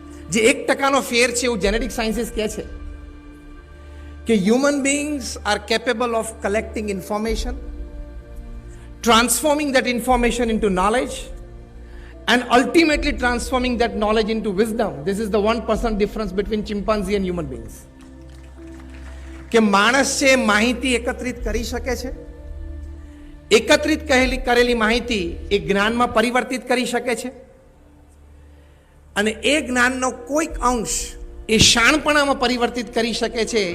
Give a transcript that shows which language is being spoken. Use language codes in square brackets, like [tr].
[gu] જે 1% ફેર છે એવું જેનેટિક સાયન્સીસ કહે છે કે [en] Human beings are capable of collecting information, transforming that information into knowledge, and ultimately transforming that knowledge into wisdom. This is the 1% difference between chimpanzee and human beings. [gu] કે માણસ છે માહિતી એકત્રિત કરી શકે છે, એકત્રિત કરેલી માહિતી એ જ્ઞાનમાં પરિવર્તિત કરી શકે છે, અને એ જ્ઞાનનો કોઈક અંશ એ શાણપણામાં પરિવર્તિત કરી શકે છે.